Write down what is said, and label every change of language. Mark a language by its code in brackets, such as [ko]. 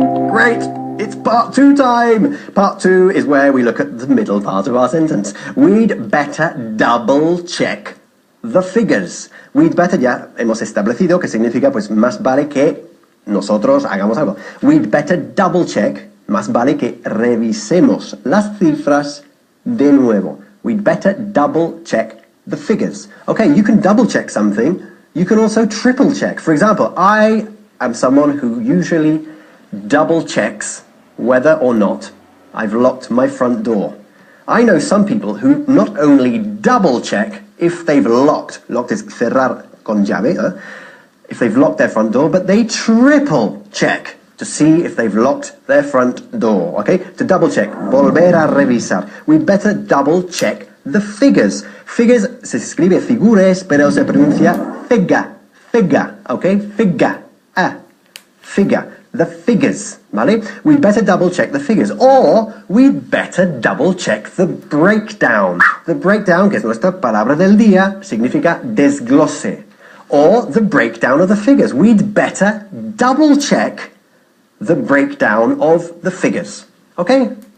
[en] Great! It's part 2 time! Part 2 is where we look at the middle part of our sentence. We'd better double check the figures. We'd better [es] ya hemos establecido que significa pues más vale que nosotros hagamos algo. [en] We'd better double check, [es] más vale que revisemos las cifras de nuevo. [en] We'd better double check the figures. Okay, you can double check something. You can also triple check. For example, I am someone who usually double checks whether or not I've locked my front door. I know some people who not only double check if they've locked is [es] cerrar con llave, [en] if they've locked their front door, but they triple check to see if they've locked their front door, okay? To double check, [es] volver a revisar. [en] We'd better double check the figures. [es] Figures se escribe figures, pero se pronuncia figa, okay? [en] Figa, figure. The figures, ¿vale? We'd better double check the figures. Or, we'd better double check the breakdown. The breakdown, [es] que es nuestra palabra del día, significa desglose. [en] Or, the breakdown of the figures. We'd better double check the breakdown of the figures. Okay?